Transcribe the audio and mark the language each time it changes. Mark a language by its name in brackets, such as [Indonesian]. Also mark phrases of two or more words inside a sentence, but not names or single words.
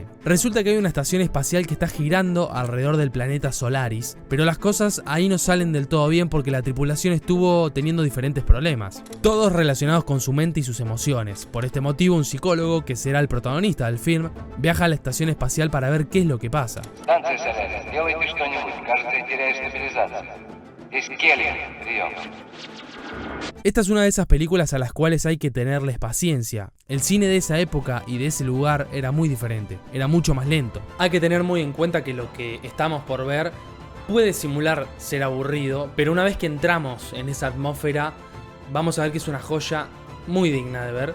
[Spanish] Resulta que hay una estación espacial que está girando alrededor del planeta Solaris, pero las cosas ahí no salen del todo bien porque la tripulación estuvo teniendo diferentes problemas, todos relacionados con su mente y sus emociones. Por este motivo, un psicólogo, que será el protagonista del film, viaja a la estación espacial para ver qué es lo que pasa. [Russian] Станция Солярис, делайте что-нибудь. Кажется, я теряю стабилизацию. Прием. [Spanish] Esta es una de esas películas a las cuales hay que tenerles paciencia. El cine de esa época y de ese lugar era muy diferente, era mucho más lento. Hay que tener muy en cuenta que lo que estamos por ver puede simular ser aburrido, pero una vez que entramos en esa atmósfera, vamos a ver que es una joya muy digna de ver.